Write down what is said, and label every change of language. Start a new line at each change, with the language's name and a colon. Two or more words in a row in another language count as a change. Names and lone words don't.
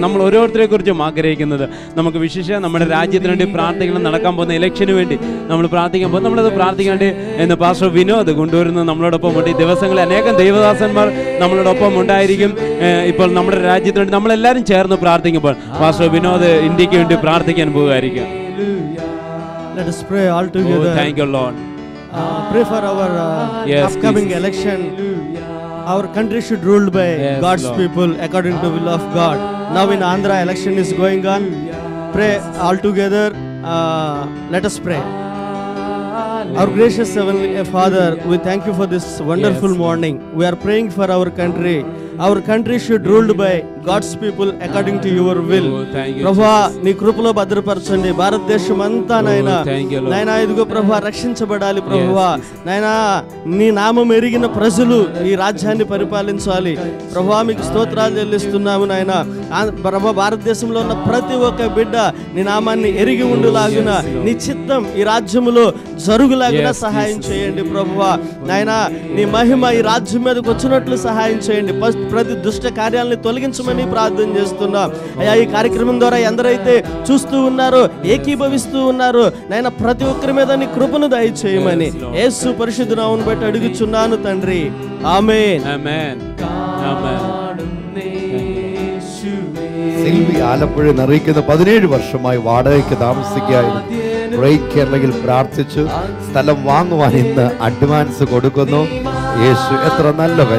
Malayalam: നമ്മൾ ഓരോരുത്തരെ കുറിച്ചും ആഗ്രഹിക്കുന്നത് നമുക്ക് വിശേഷ നമ്മുടെ രാജ്യത്തിന് വേണ്ടി പ്രാർത്ഥിക്കണം. നടക്കാൻ പോകുന്ന ഇലക്ഷന് വേണ്ടി നമ്മൾ പ്രാർത്ഥിക്കാൻ പോകും. നമ്മളത് പ്രാർത്ഥിക്കാൻ വേണ്ടി എന്ന് പാസ്റ്റർ വിനോദ് കൊണ്ടുവരുന്നത് നമ്മളോടൊപ്പം ഉണ്ട്. ഈ ദിവസങ്ങളിൽ അനേകം ദൈവദാസന്മാർ നമ്മളോടൊപ്പം ഉണ്ടായിരിക്കും. ഇപ്പോൾ നമ്മുടെ രാജ്യത്തിന് വേണ്ടി നമ്മളെല്ലാവരും ചേർന്ന് പ്രാർത്ഥിക്കുമ്പോൾ പാസ്റ്റർ വിനോദ് ഇന്ത്യക്ക് വേണ്ടി പ്രാർത്ഥിക്കാൻ പോകുമായിരിക്കും.
English: Let us pray all together. Thank you, Lord. Pray for our upcoming election. Our country should ruled by God's Lord. people according to the will of God. Now in Andhra election is going on. Pray all together. Let us pray. Our gracious Heavenly Father, we thank you for this wonderful morning. We are praying for our country. Our country should ruled by God's people according to your will.
Telugu: ప్రభా, నీ కృపలో భద్రపరచండి భారతదేశం అంతా నాయనా. నాయనా, ఇదిగో ప్రభా, రక్షించబడాలి ప్రభువా. నాయనా, నీ నామం ఎరిగిన ప్రజలు ఈ రాజ్యాన్ని పరిపాలించాలి ప్రభువా. మీకు స్తోత్రాలు చెల్లిస్తున్నాము నాయనా. ప్రభా, భారతదేశంలో ఉన్న ప్రతి ఒక్క బిడ్డ నీ నామాన్ని ఎరిగి ఉండులాగున, నీ చిత్తం ఈ రాజ్యములో జరుగులాగున సహాయం చేయండి ప్రభువా. నాయనా, నీ మహిమ ఈ రాజ్యం మీదకి వచ్చినట్లు సహాయం చేయండి. ప్రతి దుష్ట కార్యాలని తొలగించమని ప్రార్థన చేస్తున్నాం అయ్యా. ఈ కార్యక్రమం ద్వారా ఎందరైతే చూస్తూ ఉన్నారో, ఏకీభవిస్తూ ఉన్నారో నాయన, ప్రతి ఒక్కరి మీద నీ కృపను దయచేయమని యేసు పరిశుద్ధ నామమును బట్టి అడుగుచున్నాను తండ్రి. ఆమేన్.
Malayalam: ആമേൻ. ആമേൻ. സിൽവി ആലപ്പുഴയിൽ അറിയിക്കുന്ന 17 വർഷമായി വാടകയ്ക്ക് താമസിക്കുകയായിരുന്നു. റെയിൻ കേരളയിൽ പ്രാർത്ഥിച്ചു സ്ഥലം വാങ്ങുവാൻ ഇന്ന് അഡ്വാൻസ് കൊടുക്കുന്നു. യേശു എത്ര നല്ലവൻ.